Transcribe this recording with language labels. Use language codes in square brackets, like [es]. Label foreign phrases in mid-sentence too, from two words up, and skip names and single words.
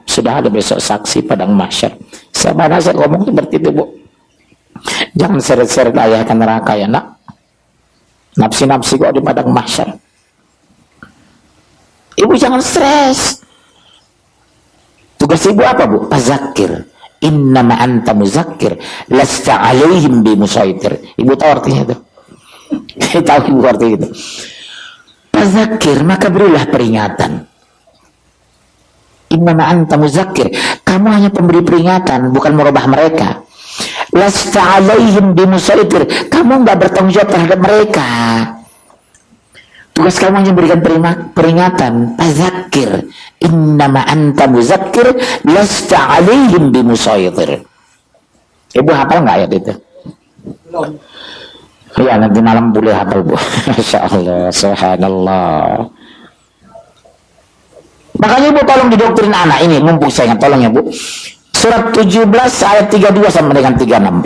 [id] Sudah ada besok saksi padang mahsyar. Sama anak saya ngomong seperti itu bu. Jangan seret-seret ayah ke neraka ya nak. Nafsi-nafsi kok di padang mahsyar. Ibu jangan stres. Tugas ibu apa bu? Fazakir. [ar] إنما أنت مذكر لست عليهم بمسيطر. [id] Ibu tahu artinya itu? Tahu ibu artinya itu? Fazakir, maka berilah peringatan. [ar] إنما أنت مذكر, [id] kamu hanya pemberi peringatan, bukan merubah mereka. [ar] لست عليهم بمسيطر, [id] kamu enggak bertanggung jawab terhadap mereka. Tugas kamu hanya memberikan peringatan. [ar] فذكر، إنما أنت مذكر لست عليهم بمسيطر. [id] Ibu hafal nggak ayat itu? Belum. Ya nanti malam boleh hafal bu. [ar] ما شاء الله، سبحان الله. [id] Makanya ibu tolong didoktrin anak ini, mumpung saya ingat, tolong ya bu. Surat 17 ayat 32 sampai dengan 36.